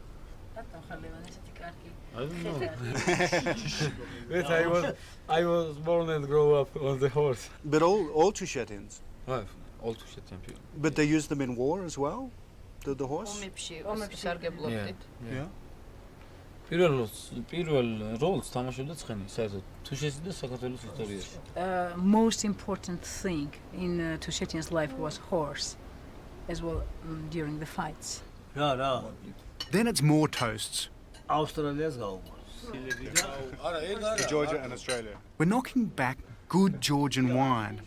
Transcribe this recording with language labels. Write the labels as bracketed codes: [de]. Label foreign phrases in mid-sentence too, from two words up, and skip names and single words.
[en] I don't know. I was born and grew up on the horse. But all Tushetians? All Tushetian people. But they use them in war as well? The horse? Yeah. [ka] პირველ როლს თამაშობდა ცხენი, საერთოდ თუშეთის და საქართველოს ისტორიაში. [en] Most important thing in Tushetian's life was horse, as well during the fights. Then it's more toasts. To Georgia and Australia. We're knocking back good Georgian wine.